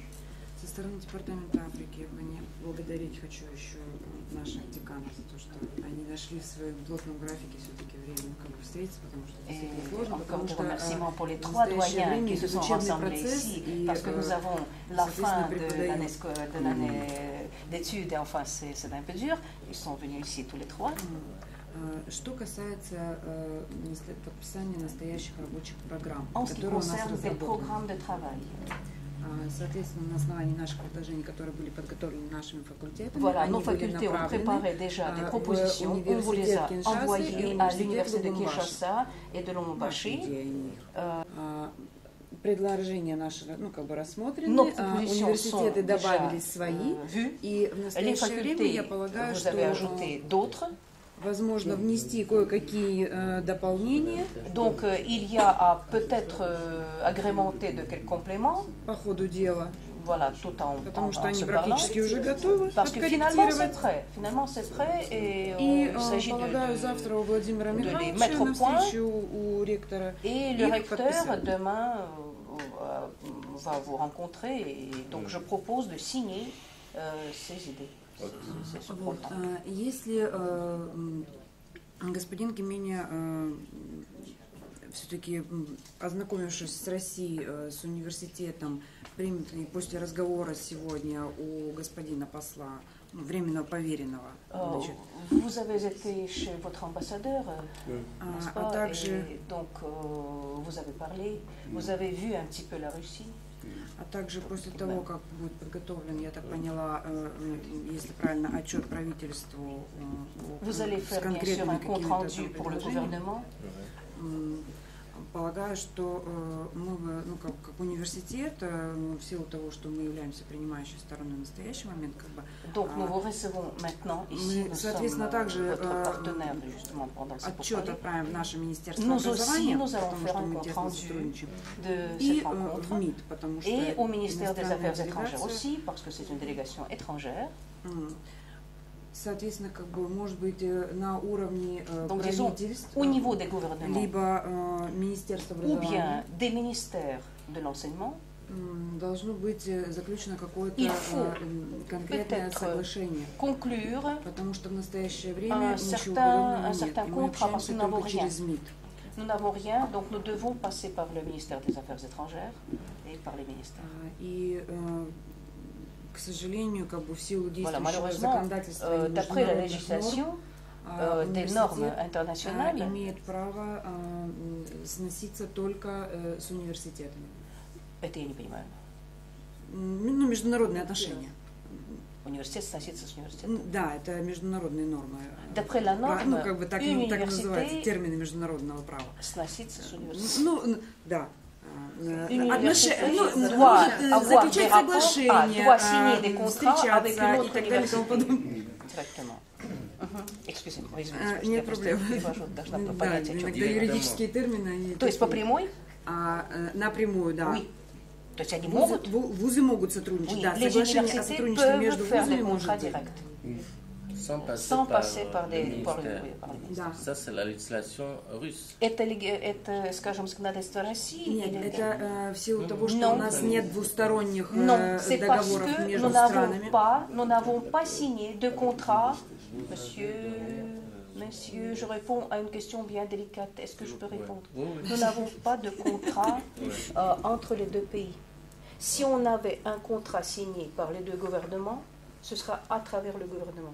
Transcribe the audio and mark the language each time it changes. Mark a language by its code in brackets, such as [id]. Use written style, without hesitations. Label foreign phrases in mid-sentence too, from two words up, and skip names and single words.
[ru] Со стороны Департамента Африки благодарить хочу еще наших деканов за то, что они нашли в своем плотном графике все-таки время встретиться, потому что это действительно сложно, потому что в настоящее время идет учебный процесс, и, соответственно, преподают. [fr] D'études, enfin c'est un peu dur, ils sont venus ici tous les trois. [ru] Что касается подписания настоящих рабочих программ, которые у нас разработаны. Соответственно, на основании наших предложений, которые были подготовлены нашими факультетами, они были направлены в университет Киншасы и университет Лубумбаши. Предложения наши, рассмотрены, университеты добавили свои, и в настоящее время я полагаю, что возможно внести кое-какие дополнения. [fr] Donc il y a peut-être agrémenter de quelques compléments [ru] по ходу дела. [fr] Voilà, tout en [ru] потому что они практически уже готовы. [fr] Parce que finalement c'est prêt et il s'agit [ru] полагаю, завтра у Владимира Михайловича на встречу у ректора. [fr] Et le recteur demain va vous rencontrer et donc je propose de signer ces idées. [ru] Вот. Если господин Кемени, все-таки ознакомившись с Россией, с университетом, примет ли после разговора сегодня у господина посла, временного поверенного, [fr] vous avez été chez votre ambassadeur, n'est-ce pas? Et donc vous avez parlé, vous avez vu un petit peu la Russie. [ru] А также после того, как будет подготовлен, я так поняла, если правильно, отчет правительству с конкретными какими-то предложениями, полагаю, что мы, ну, как университет, в силу того, что мы являемся принимающей стороной в настоящий момент, как бы, [fr] donc nous vous recevons maintenant ici, [ru] мы, [fr] nous [ru] соответственно, [fr] sommes [ru] также [fr] votre partenaire justement pendant ces [ru] отчет отправим в наше министерство [fr] nous [ru] образования, [fr] aussi, nous allons [ru] потому [fr] faire [ru] что [fr] un [ru] мы [fr] compte [ru] тесно [fr] rendu [ru] сотрудничаем, [fr] de [ru] и [fr] cette rencontre, [ru] в МИД, потому что [fr] et au ministère des [ru] иностранная [fr] Affaires étrangères [ru] делегация, [fr] aussi, parce que c'est une délégation étrangère. [ru] Соответственно, как бы, может быть, на уровне [fr] Donc, disons, [ru] правительств, [fr] au niveau des gouvernements, [ru] либо министерства [fr] ou bien [ru] образования, [fr] des ministères de l'enseignement, [ru] должно быть заключено какое-то [fr] il faut [ru] конкретное соглашение, [fr] conclure [ru] потому что в настоящее время [fr] un [ru] ничего [fr] certain [ru] подобного нет, и мы [fr] contrat, parce [ru] общаемся [fr] que nous n'avons [ru] только [fr] rien. [ru] через МИД. [fr] Nous n'avons rien, donc nous devons passer par le ministère des Affaires étrangères et par les ministères. [ru] И, к сожалению, как бы в силу [fr] Voilà, [ru] действующего законодательства и [fr] d'après la [ru] международных [fr] législation, [ru] норм, [fr] des normes [ru] университет [fr] internationales, [ru] имеет право сноситься только с университетами. это я не понимаю. Ну, международные отношения. Университет сносится с университетом. Да, это международные нормы. [fr] D'après la norme, [ru] ну, как бы так, [fr] une [ru] так называются [fr] université [ru] термины международного права. сносится с университетом. Ну, да. Заключать соглашения, встречаться и так далее и тому подобное. Нет проблем. Да, иногда юридические термины. То есть по прямой? Напрямую, да. То есть они могут? Вузы могут сотрудничать, да. Соглашение о сотрудничестве между вузами может быть. [fr] Sans passer par des ministères. Ça, c'est la législation russe. [ru] Это, скажем, законодательство России? Нет, это в силу того, что у нас нет двусторонних [fr] c'est [ru] договоров [fr] parce que [ru] между [fr] nous [ru] странами. [fr] n'avons pas signé de contrat, Monsieur, je réponds à une question bien délicate. Est-ce que je peux répondre? Nous n'avons pas de contrat entre les deux pays. Si on avait un contrat signé par les deux gouvernements, ce sera à travers le gouvernement.